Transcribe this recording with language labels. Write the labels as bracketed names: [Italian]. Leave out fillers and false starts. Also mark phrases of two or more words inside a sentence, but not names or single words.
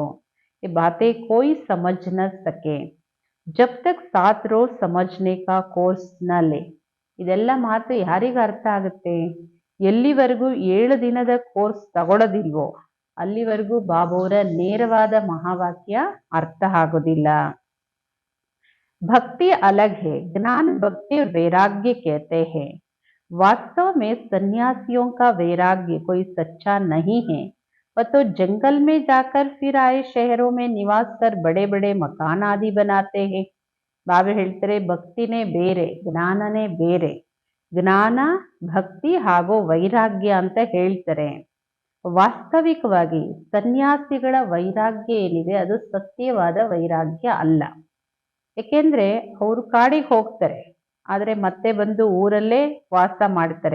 [Hindi] ई बाते कोई समझ न सके जब तक 7 रोज़ समझने का कोर्स न ले. [Kannada] ಇದೆಲ್ಲ ಮಾತು ಯಾರಿಗ ಅರ್ಥ ಆಗುತ್ತೆ? ಎಲ್ಲಿವರೆಗೂ 7 ದಿನದ ಕೋರ್ಸ್ ತಗೊಳ್ಳೋದಿಲ್ವೋ ಅಲ್ಲಿವರೆಗೂ ಬಾಬೋರ ನೇರವಾದ ಮಹಾವಾಕ್ಯ ಅರ್ಥ ಆಗೋದಿಲ್ಲ. [Hindi] भक्ति अलग है, ज्ञान भक्ति और वैराग्य कहते हैं. वास्तव में सन्यासियों का वैराग्य कोई सच्चा नहीं है. वह तो जंगल में जाकर फिर आए शहरों में निवास कर बड़े बड़े मकान आदि बनाते हैं. [Kannada] बाबा ಹೇಳ್ತಾರೆ ಭಕ್ತಿನೇ ಬೇರೆ, ಜ್ಞಾನನೇ ಬೇರೆ. ಜ್ಞಾನ ಭಕ್ತಿ ಹಾಗೂ ವೈರಾಗ್ಯ ಅಂತ ಹೇಳ್ತಾರೆ. ವಾಸ್ತವಿಕವಾಗಿ ಸನ್ಯಾಸಿಗಳ ವೈರಾಗ್ಯ ಏನಿದೆ ಅದು ಸತ್ಯವಾದ ವೈರಾಗ್ಯ ಅಲ್ಲ. ಏಕೆಂದ್ರೆ ಅವರು ಕಾಡಿಗೆ ಹೋಗ್ತಾರೆ, ಆದ್ರೆ ಮತ್ತೆ ಬಂದು ಊರಲ್ಲೇ ವಾಸ ಮಾಡ್ತಾರೆ.